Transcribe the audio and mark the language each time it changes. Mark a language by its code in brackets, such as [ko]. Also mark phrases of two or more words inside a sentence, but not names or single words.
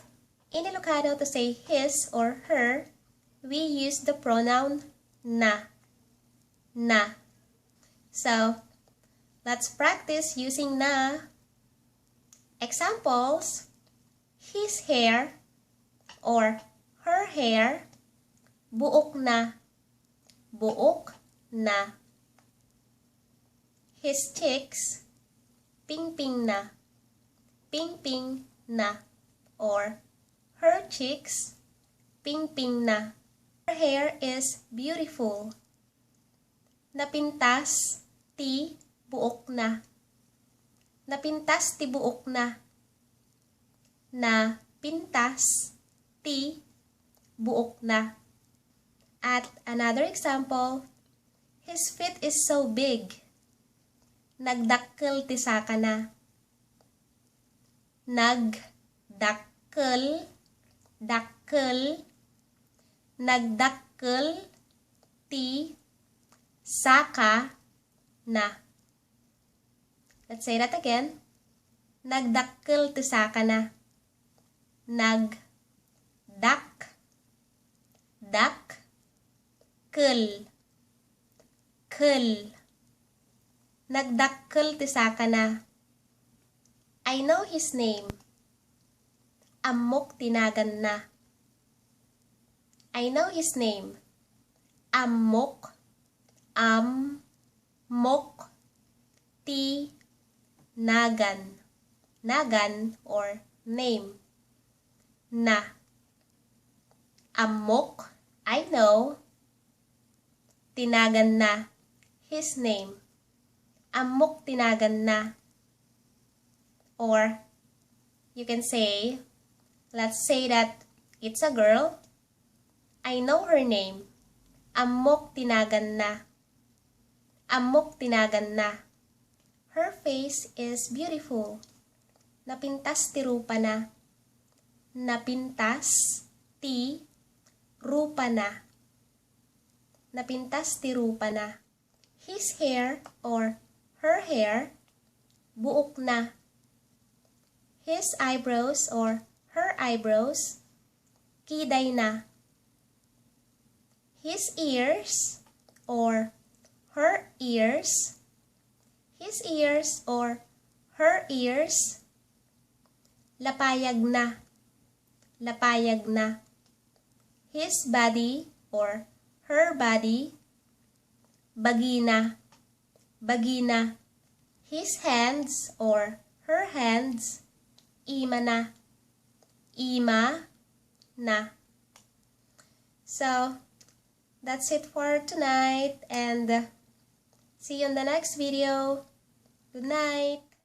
[en] In Ilocano, to say his or her, we use the pronoun na. Na. So, let's practice using na. Examples, his hair or her hair, [ilo] buok na, buok na. [en] His cheeks, [ilo] ping-ping na, ping-ping na. [en] Or her cheeks, [ilo] ping-ping na. [en] Her hair is beautiful. [ilo] Napintas ti buok na. Napintas ti buok na. Na pintas ti buok na. [en] At another example, his feet is so big. [ilo] Nagdakkel ti saka na. Nagdakkel, dakkel, nagdakkel ti saka na. [en] Let's say that again. [ilo] Nagdakkel ti saka na. Dakkel, nagdakkel ti saka na. [en] I know his name. [ilo] Ammok tinagan na. [en] I know his name. [ilo] Ammok, ti nagan. [en] Nagan or name. Na. [ilo] Ammok, [en] I know. [ilo] Tinagan na, [en] his name. [ilo] Ammok tinagan na. [en] Or, you can say, let's say that it's a girl. I know her name. [ilo] Ammok tinagan na. Ammok tinagan na. [en] Her face is beautiful. [ilo] Napintas ti rupa na. Napintas ti rupa na. Napintas ti rupa na. [en] His hair or her hair, [ilo] buok na. [en] His eyebrows or her eyebrows, [ilo] kiday na. [en] His ears or her ears, his ears or her ears, [ilo] lapayag na. Lapayag na. [en] His body or her body, [ilo] bagina. Bagina. [en] His hands or her hands, [ilo] ima na. Ima na. [en] So, that's it for tonight and see you in the next video. Good night.